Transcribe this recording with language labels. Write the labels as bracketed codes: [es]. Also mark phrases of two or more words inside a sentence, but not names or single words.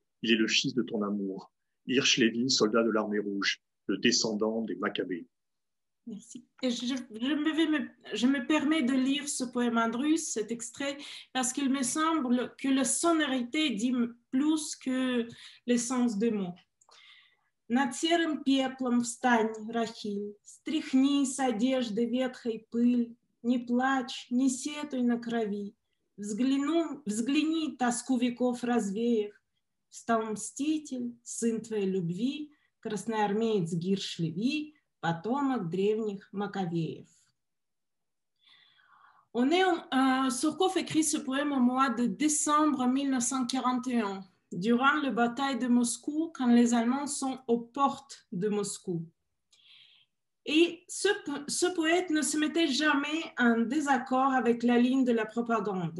[fr] Il est le fils de ton amour. Hirsch Lévy, soldat de l'armée rouge, le descendant des Maccabées. Merci. Et je me permets de lire ce poème en russe, cet extrait, parce qu'il me semble que la sonorité dit plus que le sens des mots. [ru] Над серым пеплом встань, Рахиль, стряхни с одежды ветхой пыль, не плачь, не сетуй на крови, взгляни, тоску веков развеяв, встал мститель, сын твоей любви, красноармеец Гирш Леви, потомок древних Маккавеев. [fr] Surkov écrit ce poème au mois de décembre 1941, durant la bataille de Moscou, quand les Allemands sont aux portes de Moscou. Et ce poète ne se mettait jamais en désaccord avec la ligne de la propagande.